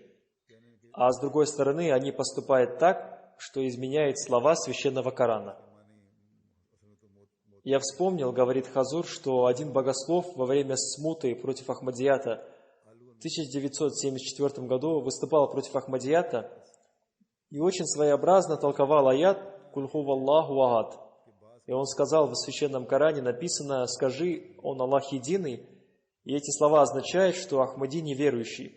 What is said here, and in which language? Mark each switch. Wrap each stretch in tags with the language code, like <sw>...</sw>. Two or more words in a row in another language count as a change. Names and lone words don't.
<ru>А с другой стороны, они поступают так, что изменяют слова Священного Корана. Я вспомнил, говорит Хазур, что один богослов во время смуты против Ахмадията в 1974 году выступал против Ахмадията и очень своеобразно толковал аят</ru> <ar>«قل هو الله أحد».</ar> <ru>И он сказал, в Священном Коране написано: «Скажи, он Аллах единый». И эти слова означают, что Ахмади неверующий.</ru>